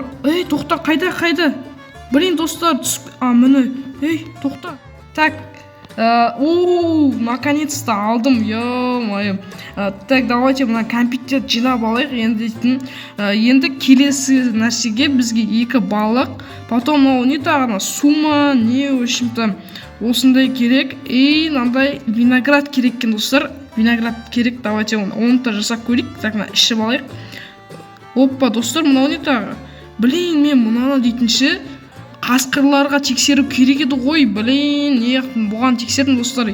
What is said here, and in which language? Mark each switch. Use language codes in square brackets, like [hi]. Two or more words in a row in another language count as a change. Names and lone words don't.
[kk] Ей, тоқта, қайда? Білейін, достар, міне. Ей, тоқта. [ru] Так, наконец-то алдым, ё-моё. Так, давайте [kk] мына кәмпиттер жинап алайық. Енді келесі нәрсеге бізге 2 балық, потом не тағына сума, [ru] не, в общем-то, [kk] осындай керек. И мынандай виноград керек екен достар. виноград керек, давайте оны да жасап көрейік. Так, ішіп алайық. Оппа, достар, мынау не тағы? Блин, мен мынаны дейтінші қасқырларға тексеру керек еді ғой. Блин, бұған тексердім, достар.